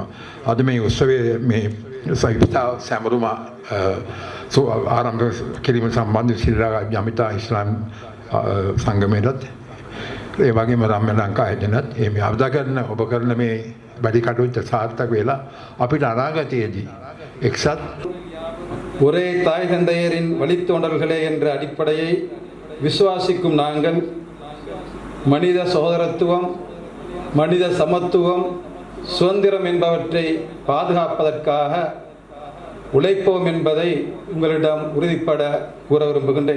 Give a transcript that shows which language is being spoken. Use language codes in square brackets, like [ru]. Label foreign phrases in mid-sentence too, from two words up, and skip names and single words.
[si] අද මේ උත්සවයේ මේ සයිපතා සැමරුම ආරම්භ කිරීම සම්බන්ධ ශ්‍රී ජමිතා ඉස්ලාම් සංගමයේත් ඒ වගේම රම්‍ය ලංකා ආයතනත් මේ අවදා කරන ඔබ කරන මේ වැඩි කටයුත්ත සාර්ථක වෙලා අපිට අනාගතයේදී එක්සත් [ta] ஒரே தாய் தந்தையரின் வழித்தோன்றல்களே என்ற அடிப்படையை விசுவாசிக்கும் நாங்கள் மனித சகோதரத்துவம், மனித சமத்துவம், சுதந்திரம் என்பவற்றை பாதுகாப்பதற்காக உழைப்போம் என்பதை உங்களிடம் உறுதிப்பட கூற விரும்புகின்றேன்.